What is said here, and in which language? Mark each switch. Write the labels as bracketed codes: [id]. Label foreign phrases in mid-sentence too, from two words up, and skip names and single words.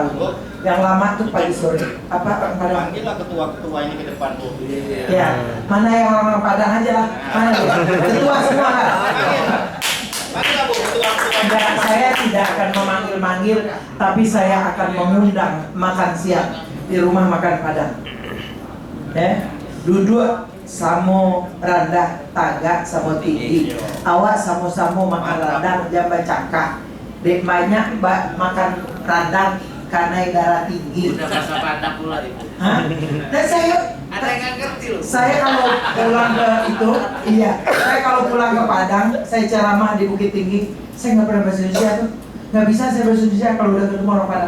[id] Yang lama tuh pagi sore. Apa orang Padang? Panggillah ketua-ketua ini ke depan tuh. Ya, mana yang orang Padang aja lah. Mana ya? Ketua semua kan? Panggillah Bu, ketua-ketua. Enggak, saya tidak akan memanggil-manggil, tapi saya akan mengundang makan siang di rumah makan Padang. [min] Duduk samo randa tagak samo tinggi. Awak samo-samo makan radang jamba cakak. Dek banyak makan radang karena darah tinggi. [id] Udah bahasa Padang pula itu. Hah? Dan Ada yang nggak ngerti loh. saya kalau pulang ke itu, iya, saya kalau pulang ke Padang, saya ceramah di Bukit Tinggi, saya nggak pernah bahasa Indonesia tuh, nggak bisa saya bahasa Indonesia kalau udah ketemu orang Padang.